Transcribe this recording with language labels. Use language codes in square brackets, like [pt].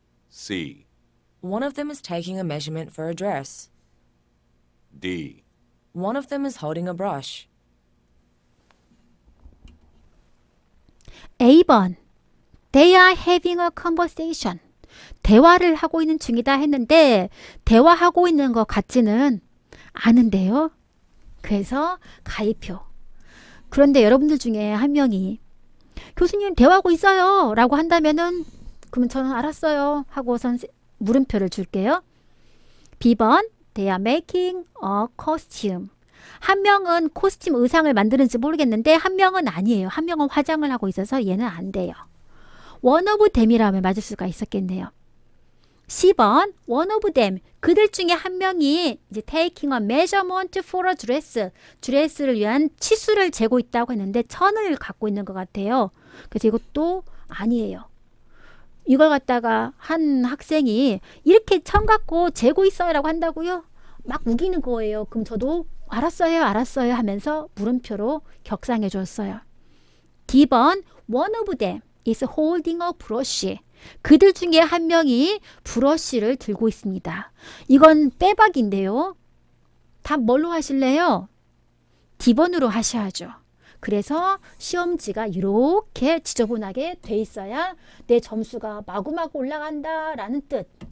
[en] C. One of them is taking a measurement for a dress. D. One of them is holding a brush. A번 They are having a conversation. [ko] 대화를 하고 있는 중이다 했는데 대화하고 있는 것 같지는 않은데요. 그래서 가입표. 그런데 여러분들 중에 한 명이 교수님 대화하고 있어요 라고 한다면은 그러면 저는 알았어요 하고선 물음표를 줄게요. [en] B번 They are making a costume. [ko] 한 명은 코스튬 의상을 만드는지 모르겠는데 한 명은 아니에요. 한 명은 화장을 하고 있어서 얘는 안 돼요. [en] One of them [ko] 이라면 맞을 수가 있었겠네요. [en] 10번 One of them. [ko] 그들 중에 한 명이 이제 [en] taking a measurement for a dress. [ko] 드레스를 위한 치수를 재고 있다고 했는데 천을 갖고 있는 것 같아요. 그래서 이것도 아니에요. 이걸 갖다가 한 학생이 이렇게 천 갖고 재고 있어요 라고 한다고요? 막 우기는 거예요. 그럼 저도 알았어요 하면서 물음표로 격상해 줬어요. [en] D번 One of them is holding a brush. [ko] 그들 중에 한 명이 브러쉬를 들고 있습니다. 이건 빼박인데요. 답 뭘로 하실래요? D번으로 하셔야죠. 그래서 시험지가 이렇게 지저분하게 돼 있어야 내 점수가 마구마구 올라간다라는 뜻.